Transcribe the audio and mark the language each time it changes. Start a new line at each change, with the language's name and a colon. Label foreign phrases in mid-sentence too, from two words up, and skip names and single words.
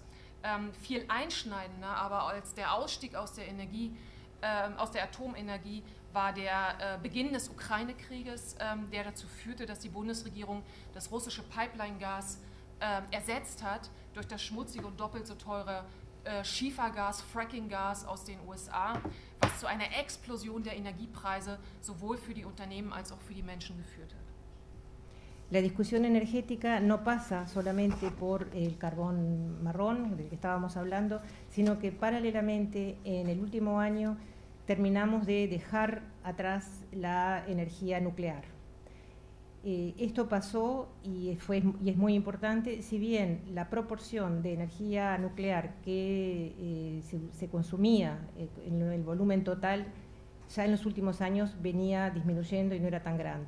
German: Viel einschneidender aber als der Ausstieg aus der Atomenergie war der Beginn des Ukraine-Krieges, der dazu führte, dass die Bundesregierung das russische Pipeline-Gas ersetzt hat durch das schmutzige und doppelt so teure Schiefergas, Fracking-Gas aus den USA, was zu einer Explosion der Energiepreise sowohl für die Unternehmen als auch für die Menschen geführt hat.
Spanish: La discusión energética no pasa solamente por el carbón marrón, del que estábamos hablando, sino que paralelamente en el último año terminamos de dejar atrás la energía nuclear. Esto pasó y es muy importante, si bien la proporción de energía nuclear que se consumía en el volumen total ya en los últimos años venía disminuyendo y no era tan grande.